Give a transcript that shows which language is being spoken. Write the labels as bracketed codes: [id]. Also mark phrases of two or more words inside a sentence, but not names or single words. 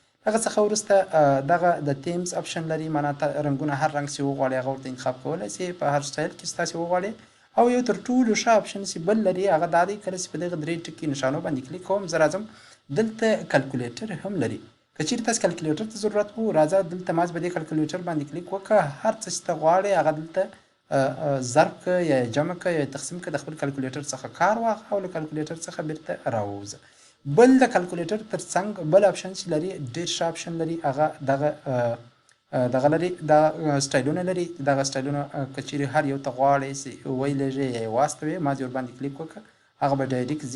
[ps] هغه څخه وروسته دغه د [en] themes option [ps] لري، معنا رنګونه هر رنګ چې وغواړئ هغه ورته انتخاب کولی سئ په هر سټایل کې چې تاسې وغواړئ. او یو تر ټولو ښه اپشن چې بل لري هغه دا دی، کله چې په دغه درې ټکي نښانو باندې کلیک کوم زه راځم، دلته کلکولیټر هم لري. که چیرې تاسې کلکولیټر ته ضرورت وو، راځه دلته ماز په دې کلکولیټر باندې کلیک وکړه، هر څه چې ته غواړې هغه دلته ضرب که یا جمع که یا تقسیم که، د خپل کلکولیټر څخه کار واخله او له کلکولیټر څخه بیرته راووځه. بل د کلکولیټر تر څنګ بل اپشن چې لري، ډېر ښه اپشن لري، هغه دغه لري، دا سټایلونه لري. دغه سټایلونه که چیرې هر یو ته غواړئ چې ویلېږئ یا یې واستوئ، ماز یې ورباندې کلیک وکړه، هغه به ډایرکټ ځي.